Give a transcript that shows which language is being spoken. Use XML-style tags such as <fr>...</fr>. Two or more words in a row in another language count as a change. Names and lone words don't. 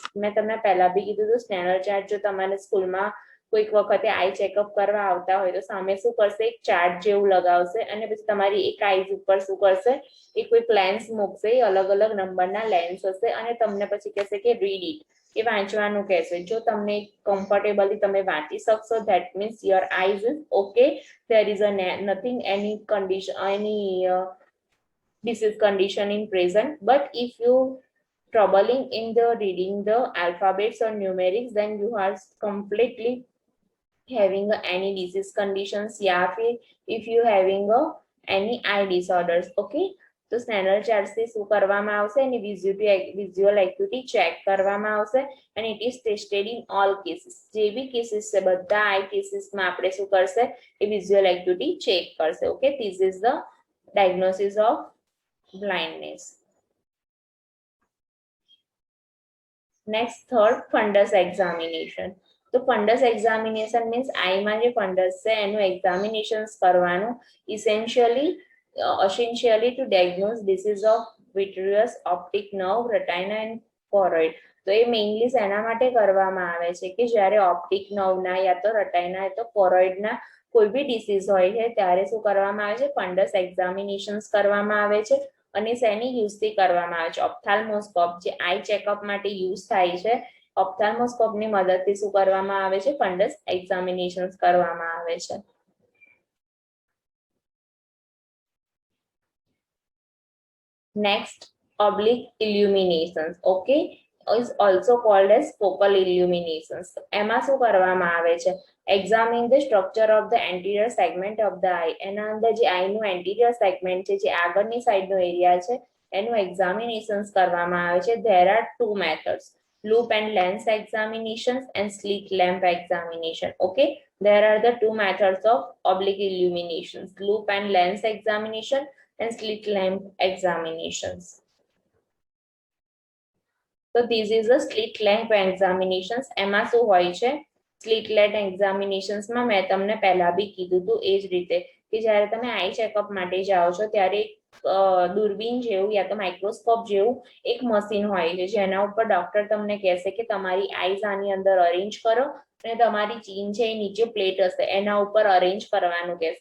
<gu>મેં તમને પહેલા બી કીધું હતું,</gu> <en>Snellen chart</en> <gu>જો તમારે સ્કૂલમાં કોઈક વખતે</gu> <en>eye checkup</en> <gu>કરવા આવતા હોય તો સામે શું કરશે, એક ચાર્ટ જેવું લગાવશે, અને પછી તમારી એક આઈઝ ઉપર શું કરશે, એ કોઈ લેન્સ મૂકશે, અલગ અલગ નંબરના લેન્સ હશે, અને તમને પછી કહેશે કે</gu> <en>read it,</en> <gu>એ વાંચવાનું કહેશે. જો તમને કમ્ફર્ટેબલી તમે વાંચી શકશો,</gu> <en>that means your eyes is okay, there is nothing, any condition, any disease condition in present. But if you troubling in the reading the alphabets or numerics, then you are completely having any disease conditions, yeah, if you having any eye disorders.</en> <gu>Okay. તો સ્નેનલ ચાર્ટથી શું કરવામાં આવશે, એની</gu> <en>visual acuity</en> <gu>ચેક કરવામાં આવશે,</gu> <en>and it is tested in all cases.</en> <gu>જે બી કેસીસ છે બધા આઈ કેસીસમાં આપણે શું કરશે, એ</gu> <en>visual acuity</en> <gu>ચેક કરશે.</gu> <en>Okay. This is the diagnosis of blindness. Next, third, fundus examination.</en> <gu>તો</gu> <en>fundus examination</en> <gu>મીન્સ આઈમાં જે ફંડસ છે એનું એક્ઝામિનેશન્સ કરવાનું,</gu> <en>essentially to diagnose disease of vitreous, optic nerve, retina and choroid.</en> <gu>તો એ મેઇનલી શેના માટે કરવામાં આવે છે કે જ્યારે ઓપ્ટિક નર્વના યા તો રટાઇના યા તો કોરોઇડના કોઈ બી ડિસીઝ હોય છે ત્યારે શું કરવામાં આવે છે,</gu> <en>fundus examinations</en> <gu>કરવામાં આવે છે. અને શેની યુઝથી કરવામાં આવે છે, ઓપ્થાલ્મોસ્કોપ જે</gu> <en>eye checkup</en> <gu>માટે યુઝ થાય છે, ઓપ્થાલ્મોસ્કોપની મદદથી શું કરવામાં આવે છે,</gu> <en>fundus examinations</en> <gu>કરવામાં આવે છે.</gu> <en>Next, oblique illuminations. Okay, is also called as focal illuminations.</en> <gu>એમાં શું કરવામાં આવે છે,</gu> <en>examine the structure of the anterior segment of the eye.</en> <gu>એના અંદર જે આઈનું</gu> <en>anterior segment</en> <gu>છે, જે આગળની સાઈડનો એરિયા છે, એનું એક્ઝામિનેશન્સ કરવામાં આવે છે.</gu> <en>There are two methods, loop and lens examinations and slit lamp examination. Okay, there are the two methods of oblique illuminations, loop and lens examination and slit lamp examinations. So this is a slit lamp examinations.</en> <gu>એમાં શું હોય છે,</gu> <en>slit lamp</en> <gu>એક્ઝામિનેશન્સમાં મેં તમને પહેલા બી કીધું હતું એ જ રીતે કે જ્યારે તમે</gu> <en>eye checkup</en> <gu>માટે જાઓ છો ત્યારે દૂરબીન જેવું યા તો માઇક્રોસ્કોપ જેવું એક મશીન હોય છે જેના ઉપર ડોક્ટર તમને કહેશે કે તમારી આઈઝ આની અંદર અરેન્જ કરો અને તમારી ચીન છે એ નીચે પ્લેટ હશે એના ઉપર અરેન્જ કરવાનું કહેશે.</gu>